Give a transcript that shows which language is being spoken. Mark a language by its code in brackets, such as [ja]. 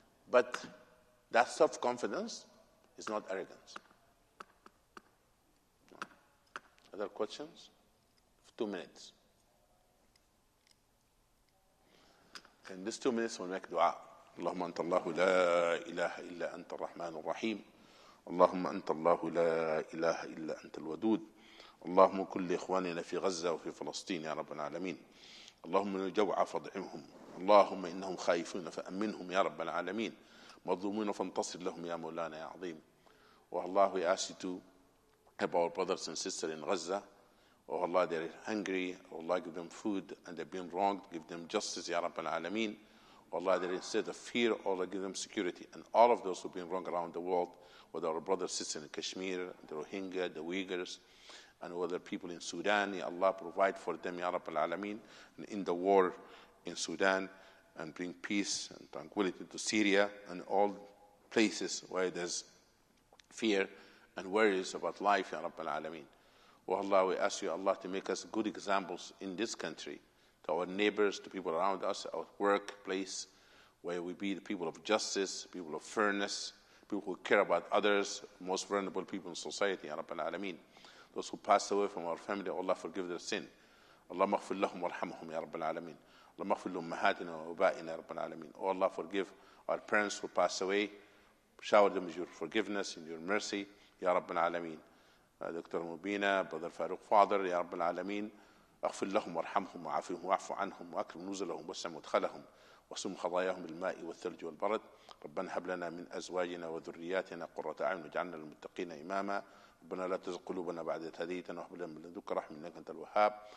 [en] But that self-confidence is not arrogance. Other questions? 2 minutes. In these 2 minutes we'll make dua. [ar] اللهم أنت الله لا إله إلا أنت الرحمن الرحيم اللهم أنت الله لا إله إلا أنت الودود اللهم كن لإخواننا في غزة وفي فلسطين يا رب العالمين اللهم من الجوع فاطعمهم اللهم إنهم خائفون فأمنهم يا رب العالمين مظلومين فانتصر لهم يا مولانا يا عظيم. [en] Oh Allah, we ask you to help our brothers and sisters in Gaza. Oh Allah, they're hungry. Oh Allah, give them food, and they're being wronged. Give them justice, Ya Rabb al-Alameen. Oh Allah, they're instead of fear, oh Allah, give them security. And all of those who've been wronged around the world, whether our brothers and sisters in Kashmir, the Rohingya, the Uyghurs, and whether people in Sudan, Ya Allah, provide for them, Ya Rabb al-Alameen, and in the war in Sudan, and bring peace and tranquility to Syria and all places where there's fear and worries about life, Ya Rabb al-Alameen. Oh Allah, we ask you, Allah, to make us good examples in this country, to our neighbors, to people around us, our workplace, where we be the people of justice, people of fairness, people who care about others, most vulnerable people in society, Ya Rabb al-Alameen. Those who passed away from our family, Allah, forgive their sin. [ar] اللهم اغفر لهم وارحمهم يا رب العالمين. اللهم اغفر لأمهاتنا وآبائنا يا رب العالمين. [en] Oh Allah, forgive our parents who passed away. Shower them with your forgiveness and your mercy [ar] يا رب العالمين. دكتور مبينة, Brother Farouk, Father يا رب العالمين. اغفر لهم وارحمهم وعافهم واعف عنهم واكرم نزلهم واسع مدخلهم واسم خطاياهم بالماء والثلج والبرد. ربنا هب لنا من ازواجنا وذرياتنا قرة اعين واجعلنا للمتقين اماما. ربنا لا تزغ قلوبنا بعد إذ هديتنا وهب لنا من لدنك رحمة إنك أنت الوهاب.